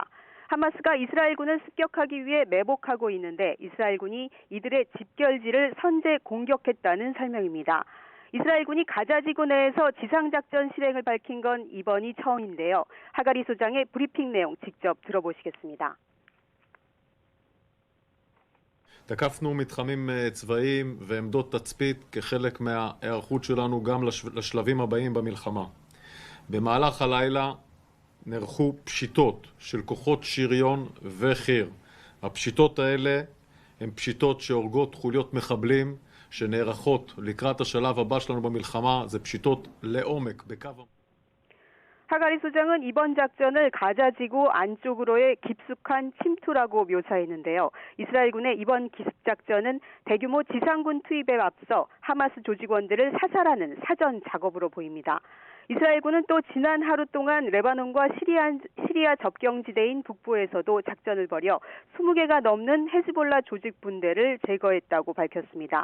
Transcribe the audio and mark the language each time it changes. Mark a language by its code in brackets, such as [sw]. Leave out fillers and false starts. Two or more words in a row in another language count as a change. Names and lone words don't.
[ko] 하마스가 이스라엘군을 습격하기 위해 매복하고 있는데 이스라엘군이 이들의 집결지를 선제 공격했다는 설명입니다. 이스라엘군이 가자지구 내에서 지상작전 실행을 밝힌 건 이번이 처음인데요. 하가리 소장의 브리핑 내용 직접 들어보시겠습니다. [he] תקפנו מתחמים צבאיים ועמדות תצפית כחלק מההיערכות שלנו גם לשלבים הבאים במלחמה. במהלך הלילה נערכו פשיטות של כוחות שריון וחי"ר. הפשיטות האלה הן פשיטות שהורגות חוליות מחבלים שנערכות לקראת השלב הבא שלנו במלחמה. זה פשיטות לעומק בקו. [ko] 하가리 소장은 이번 작전을 가자지구 안쪽으로의 깊숙한 침투라고 묘사했는데요. 이스라엘군의 이번 기습작전은 대규모 지상군 투입에 앞서 하마스 조직원들을 사살하는 사전 작업으로 보입니다. 이스라엘군은 또 지난 하루 동안 레바논과 시리아 접경지대인 북부에서도 작전을 벌여 20개가 넘는 헤즈볼라 조직 분대를 제거했다고 밝혔습니다.